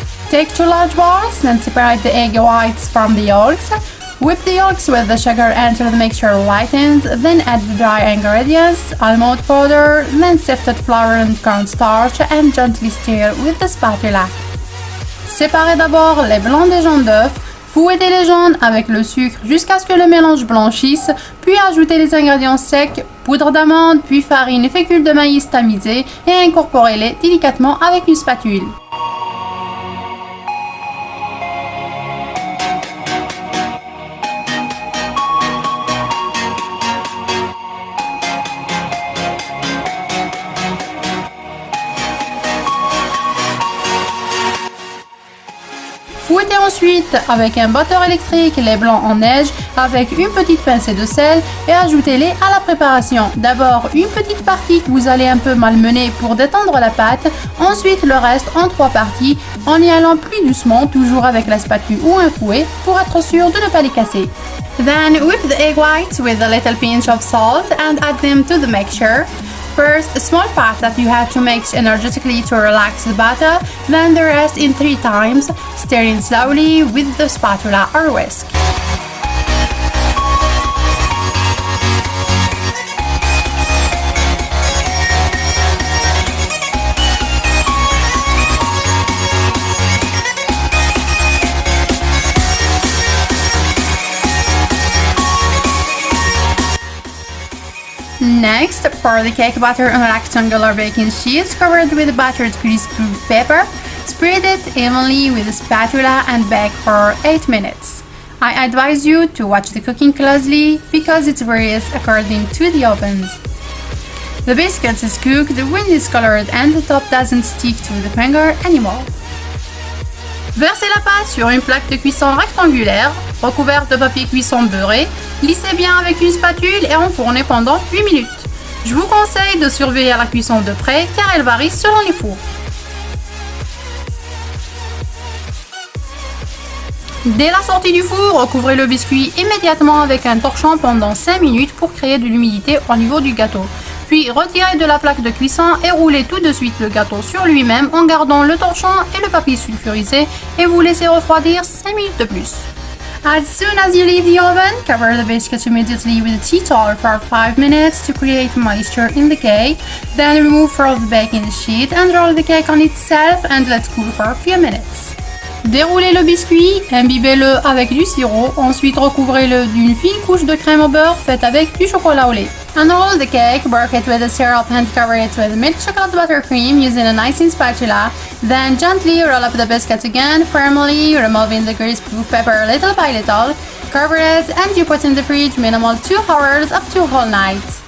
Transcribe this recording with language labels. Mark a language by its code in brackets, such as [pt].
[en] Take 2 large bowls and separate the egg whites from the yolks. Whip the yolks with the sugar until the mixture lightens, then add the dry ingredients, almond powder, then sifted flour and cornstarch and gently stir with the spatula. [fr] Séparez d'abord les blancs des jaunes d'œufs, fouettez les jaunes avec le sucre jusqu'à ce que le mélange blanchisse, puis ajoutez les ingrédients secs, poudre d'amande, puis farine et fécule de maïs tamisés et incorporez-les délicatement avec une spatule. Fouettez ensuite avec un batteur électrique les blancs en neige avec une petite pincée de sel et ajoutez-les à la préparation. D'abord une petite partie que vous allez un peu malmener pour détendre la pâte, ensuite le reste en 3 parties en y allant plus doucement, toujours avec la spatule ou un fouet pour être sûr de ne pas les casser. [en] Then whip the egg whites with a little pinch of salt and add them to the mixture. First, a small part that you have to mix energetically to relax the batter, then the rest in 3 times, stirring slowly with the spatula or whisk. Next, pour the cake batter on a rectangular baking sheet covered with buttered grease-proof paper. Spread it evenly with a spatula and bake for 8 minutes. I advise you to watch the cooking closely because it varies according to the ovens. The biscuit is cooked when it's colored and the top doesn't stick to the finger anymore. [fr] Versez la pâte sur une plaque de cuisson rectangulaire, recouverte de papier cuisson beurré, lissez bien avec une spatule et enfournez pendant 8 minutes. Je vous conseille de surveiller la cuisson de près car elle varie selon les fours. Dès la sortie du four, recouvrez le biscuit immédiatement avec un torchon pendant 5 minutes pour créer de l'humidité au niveau du gâteau. Puis retirez de la plaque de cuisson et roulez tout de suite le gâteau sur lui-même en gardant le torchon et le papier sulfurisé et vous laissez refroidir 5 minutes de plus. [en] As soon as you leave the oven, cover the biscuits immediately with a tea towel for 5 minutes to create moisture in the cake. Then remove from the baking sheet and roll the cake on itself and let cool for a few minutes. [fr] Déroulez le biscuit, imbibez-le avec du sirop, ensuite recouvrez-le d'une fine couche de crème au beurre faite avec du chocolat au lait. [en] Unroll the cake, work it with a syrup and cover it with milk chocolate buttercream using an icing spatula. Then gently roll up the biscuits again, firmly removing the grease-proof paper little by little. Cover it and you put in the fridge minimal 2 hours up to whole night.